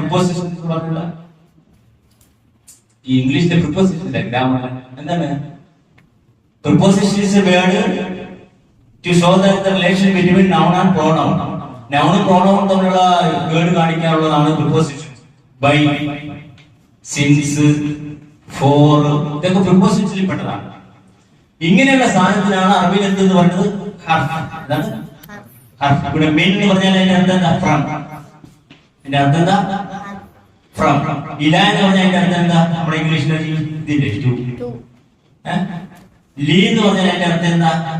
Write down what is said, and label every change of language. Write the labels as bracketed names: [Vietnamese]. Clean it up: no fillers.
[Malayalam] Propositions പറഞ്ഞില്ല ഈ ഇംഗ്ലീഷിലെ പ്രൊപ്പോസിഷൻ ഗ്രാമർ എന്താണ്? [English] Preposition is a word to show that the relation between noun and pronoun. [Malayalam] Noun and pronoun തമ്മിലുള്ള word കാണിക്കാനുള്ളതാണ് preposition. By, since, for ഇതൊക്കെ prepositionൽ പെട്ടതാണ്. ഇങ്ങനെയുള്ള സാധനത്തിനാണ് അറബിയിൽ എന്തെന്ന് പറയുന്നത്? ഹർഫ്. എന്താണ് ഹർഫ്? ഇവിടെ മെയിൻ എന്ന് പറഞ്ഞാൽ അതിന്റെ അർത്ഥം എന്താ? ഫ്രം. അതിന്റെ അർത്ഥം എന്താ? ഫ്രം. ഇല എന്ന് പറഞ്ഞാൽ അതിന്റെ അർത്ഥം എന്താ? നമ്മുടെ ഇംഗ്ലീഷിലെ ഇതില്ലേ ടു. ലീ എന്ന് പറഞ്ഞാൽ അതിന്റെ അർത്ഥം എന്താ?